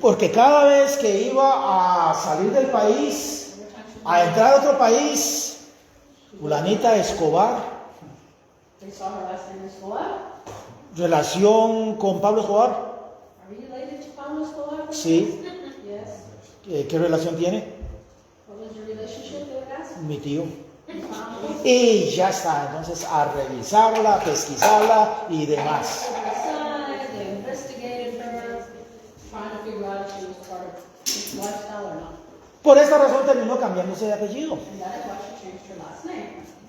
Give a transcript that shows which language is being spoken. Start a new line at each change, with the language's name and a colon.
Spanish: porque cada vez que iba a salir del país,
English: Every time she
Spanish: a entrar a otro país, fulanita Escobar,
English: they saw her last name Escobar.
Spanish: relación con Pablo Escobar,
English: Are you related to Pablo Escobar?
Spanish: sí.
English: Yes.
Spanish: ¿Qué relación tiene?
English: What was your relationship, they would ask?
Spanish: Mi tío.
English: Your family?
Spanish: Y ya está, entonces a revisarla, pesquisarla y demás.
English: They investigated her, trying to figure out if she was part of this lifestyle or not.
Spanish: Por esta razón terminó cambiándose de apellido.
English: And that is why she changed her last name.